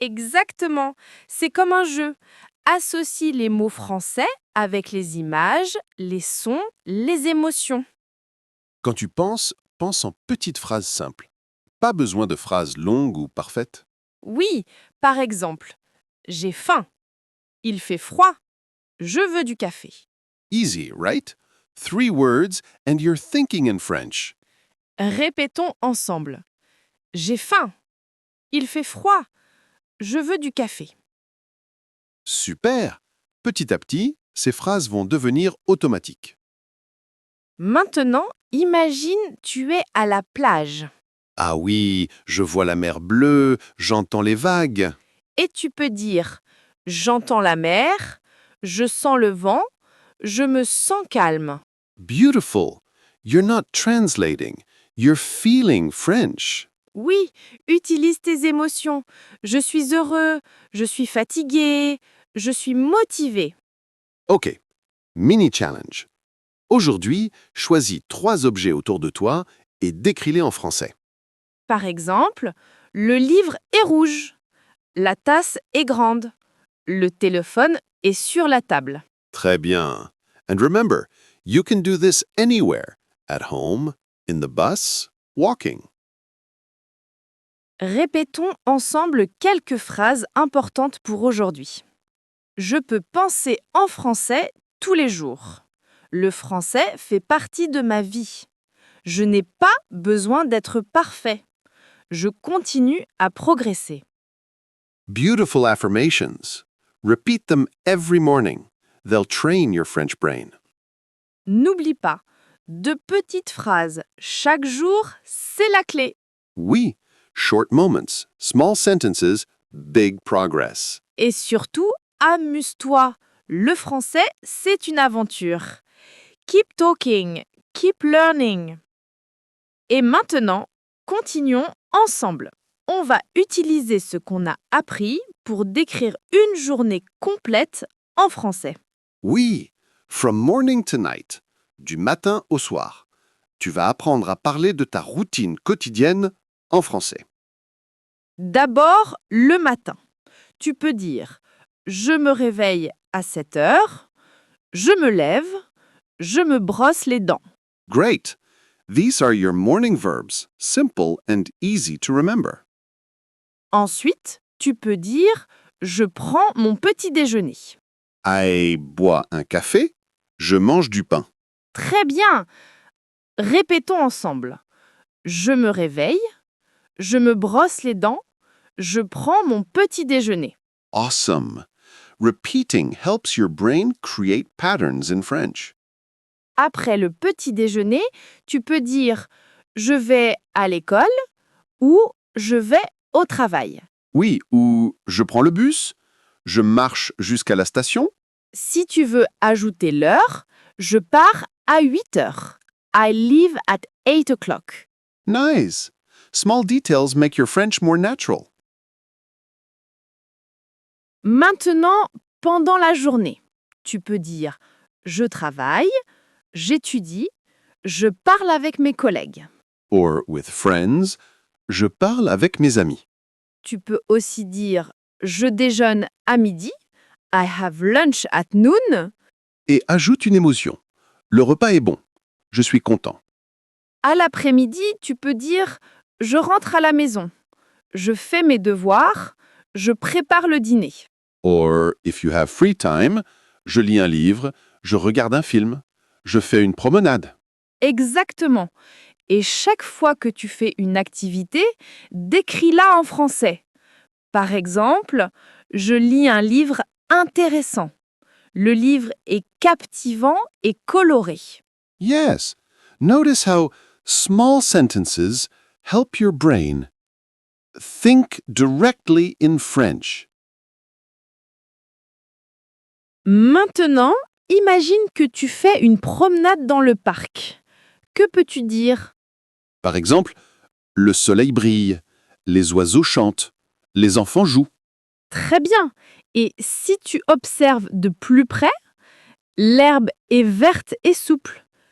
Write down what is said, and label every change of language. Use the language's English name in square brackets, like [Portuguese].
[French] Exactement, c'est comme un jeu. Associe les mots français avec les images, les sons, les émotions. Quand tu penses, pense en petites phrases simples. Pas besoin de phrases longues ou parfaites. Oui, par exemple, j'ai faim, il fait froid, je veux du café. [English] Easy, right? 3 words and you're thinking in French. [French] Répétons ensemble. J'ai faim, il fait froid, je veux du café. Super! Petit à petit, ces phrases vont devenir automatiques. Maintenant, imagine tu es à la plage Ah oui, je vois la mer bleue, j'entends les vagues. et tu peux dire « J'entends la mer, je sens le vent, je me sens calme ». [English] Beautiful! You're not translating, you're feeling French. [French] Oui, utilise tes émotions. Je suis heureux, je suis fatigué, je suis motivé. [English] OK, mini challenge. [French] Aujourd'hui, choisis 3 objets autour de toi et décris-les en français. Par exemple, le livre est rouge, la tasse est grande, le téléphone est sur la table. Très bien. [English] And remember, you can do this anywhere, at home, in the bus, walking. [French] Répétons ensemble quelques phrases importantes pour aujourd'hui. Je peux penser en français tous les jours. Le français fait partie de ma vie. Je n'ai pas besoin d'être parfait. Je continue à progresser. [English] Beautiful affirmations. Repeat them every morning. They'll train your French brain. [French] N'oublie pas, de petites phrases chaque jour, c'est la clé. [English] Oui, short moments, small sentences, big progress. [French] Et surtout, amuse-toi. Le français, c'est une aventure. [English] Keep talking, keep learning. [French] Et maintenant, continuons ensemble. On va utiliser ce qu'on a appris pour décrire une journée complète en français. Oui, [English] from morning to night, [French] du matin au soir. Tu vas apprendre à parler de ta routine quotidienne en français. D'abord, le matin. Tu peux dire « Je me réveille à 7 heures »,« Je me lève »,« Je me brosse les dents ». [English] Great! These are your morning verbs, simple and easy to remember. [French] Ensuite, tu peux dire « Je prends mon petit déjeuner ». I bois un café, je mange du pain. Très bien. Répétons ensemble. Je me réveille, je me brosse les dents, je prends mon petit déjeuner. [English] Awesome! Repeating helps your brain create patterns in French. [French] Après le petit déjeuner, tu peux dire « je vais à l'école » ou « je vais au travail ». Oui, ou je prends le bus, je marche jusqu'à la station. Si tu veux ajouter l'heure, je pars à 8 heures. [English] I leave at 8 o'clock. Nice. Small details make your French more natural. [French] Maintenant, pendant la journée, tu peux dire « je travaille »,« j'étudie »,« je parle avec mes collègues ». [English] Or with friends, [French] je parle avec mes amis. Tu peux aussi dire « je déjeune à midi »,« [English] I have lunch at noon ». [French] Et ajoute une émotion. Le repas est bon. Je suis content. À l'après-midi, tu peux dire « je rentre à la maison »,« je fais mes devoirs »,« je prépare le dîner ». [English] Or, if you have free time, [French] je lis un livre, je regarde un film, je fais une promenade. Exactement. Et chaque fois que tu fais une activité, décris-la en français. Par exemple, je lis un livre intéressant. Le livre est captivant et coloré. [English] Yes. Notice how small sentences help your brain. Think directly in French. [French] Maintenant, imagine que tu fais une promenade dans le parc. Que peux-tu dire? Par exemple, le soleil brille, les oiseaux chantent, les enfants jouent. Très bien. Et si tu observes de plus près, l'herbe est verte et souple.